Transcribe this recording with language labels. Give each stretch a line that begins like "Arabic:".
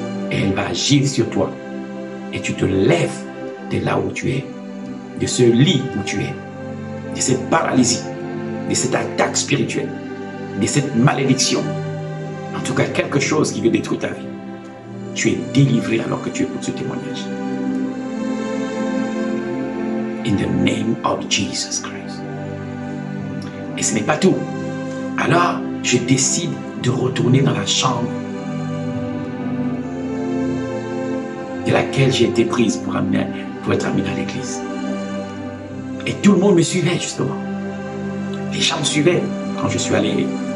French: Et elle va agir sur toi. Et tu te lèves de là où tu es. De ce lit où tu es. De cette paralysie. De cette attaque spirituelle. De cette malédiction. En tout cas, quelque chose qui veut détruire ta vie. Tu es délivré alors que tu écoutes ce témoignage.
English: In the name of Jesus Christ.
French: Et ce n'est pas tout. Alors, je décide de retourner dans la chambre de laquelle j'ai été prise pour être amenée à l'église. Et tout le monde me suivait, justement. Les gens me suivaient quand je suis allé.